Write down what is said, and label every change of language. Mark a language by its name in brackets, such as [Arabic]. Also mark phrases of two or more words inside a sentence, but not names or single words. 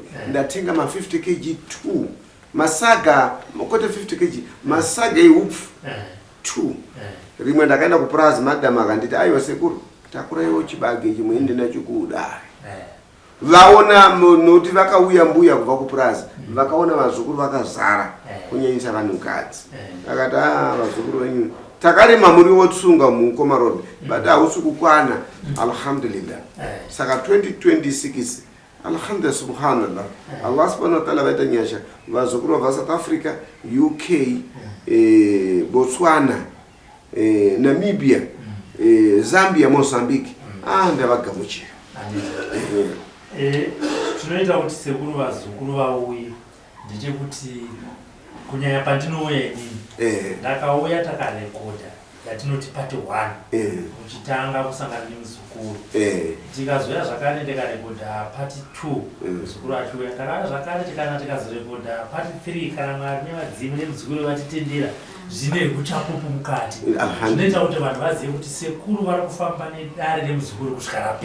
[Shona] Ndatenga ma 50 kg 2 masaga mokote 50 kg masaga eupfu 2 rimwe ndakaenda kuprazi madam akanditi aiwa sekuru takura iwo chibage chimwe ende nacho kudare vaona noti vakauya mbuya kubva kuprazi vakaona vazukuru vakazara kunyanyisa vanhukadzi akati vazukuru venyu takarima muri wotsunga mukoma Robin but hausi kukwana. Alhamdulillah. Saka 2026 [Arabic] الحمد لله سبحان الله الله سبحانه وتعالى [Shona] vaita nyasha vazukuru va South Africa, UK, Botswana, Namibia, Zambia, Mozambique ndavagamuchira. Tunoita kuti sekuru vazukuru vauye ndechekuti kunyanya pandinouya inini ndakauya takarekodha yatinoti part 1 muchitanga kusangana nemuzukuru tikazoya zvakare ndikarekodha part 2 muzukuru achiuya takauya zvakare tikazorekodha part 3 kana mwari nevadzimu nemuzukuru vatitendera zvine kuchapupu mukati zvinoita kuti vanhu vazive kuti sekuru vari kufamba nedare remuzukuru kusvika rapera